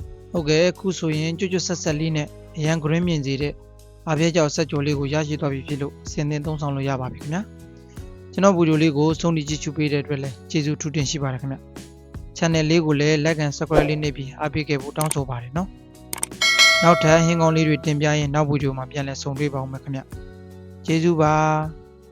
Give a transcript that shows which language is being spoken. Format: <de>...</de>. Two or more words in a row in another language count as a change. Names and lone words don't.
<my>ဟုတ်ကဲ့အခုဆိုရင်ကျွတ်ဆက်ဆက်လေးနဲ့အရန် green မြင်စေတဲ့အားပြကြောက်ဆက်ကြော်လေးကိုရရှိသွားပြီဖြစ်လို့အစဉ်သင်သုံးဆောင်လို့ရပါပြီခင်ဗျာကျွန်တော်ဗီဒီယိုလေးကိုဆုံးဖြတ်ကြည့်ရှုပေးတဲ့အတွက်လည်းကျေးဇူးထူးတင်ရှိပါတယ်ခင်ဗျ channel လေးကိုလည်း</my> <en>like and subscribe</en> <my>လေးနှိပ်ပြီးအားပေးခဲ့ဖို့တောင်းဆိုပါတယ်နော်နောက်ထပ်ဟင်းကောင်းလေးတွေတင်ပြရင်နောက်ဗီဒီယိုမှာပြန်လည်ဆုံတွေ့ပါဦးမယ်ခင်ဗျကျေးဇူးပါ</my>